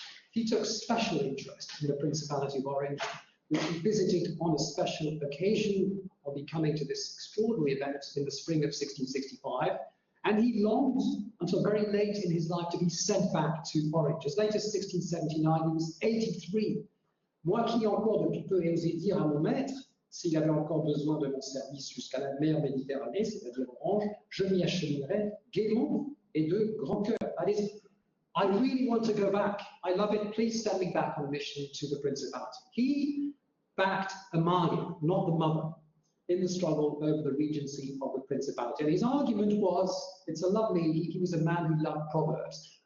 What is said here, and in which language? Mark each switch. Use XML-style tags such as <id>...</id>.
<en>He took special interest in the Principality of Orange, which he visited on a special occasion. I'll be coming to this extraordinary event in the spring of 1665, and he longed until very late in his life to be sent back to Orange. As late as 1679, he was 83.</en> <fr>Moi qui ai encore depuis peu osé dire à mon maître, s'il avait encore besoin de mon service jusqu'à la mer Méditerranée, c'est-à-dire Orange, je m'y acheminerai gaiement et de grand cœur.</fr> <en>That is, I really want to go back. I love it. Please send me back on a mission to the Principality. He backed Amalia, not the mother. in the struggle over the regency of the principality. And his argument was, it's a lovely, he was a man who loved proverbs.</en>